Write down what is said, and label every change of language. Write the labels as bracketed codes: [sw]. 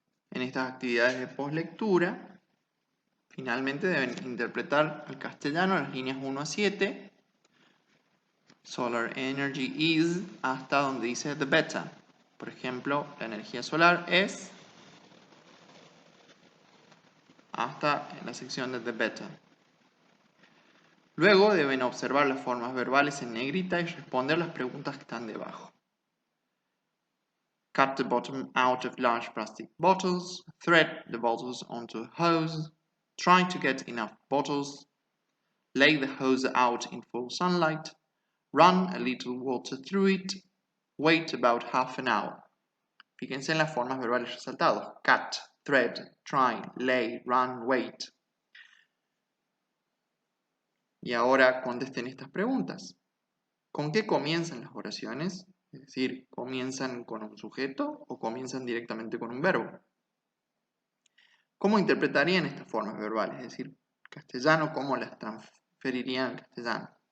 [es] En estas actividades de postlectura, finalmente deben interpretar al castellano las líneas 1 a 7, [en] Solar Energy is, [es] hasta donde dice the beta. Por ejemplo, la energía solar es, hasta en la sección de the beta. Luego deben observar las formas verbales en negrita y responder las preguntas que están debajo. [en] Cut the bottom out of large plastic bottles, thread the bottles onto a hose, try to get enough bottles, lay the hose out in full sunlight, run a little water through it, wait about half an hour. [es] Fíjense en las formas verbales resaltadas. [en] Cut, thread, try, lay, run, wait. [es] Y ahora contesten estas preguntas. ¿Con qué comienzan las oraciones? Es decir, ¿comienzan con un sujeto o comienzan directamente con un verbo? ¿Cómo interpretarían estas formas verbales? Es decir, castellano, ¿cómo las transferirían al castellano?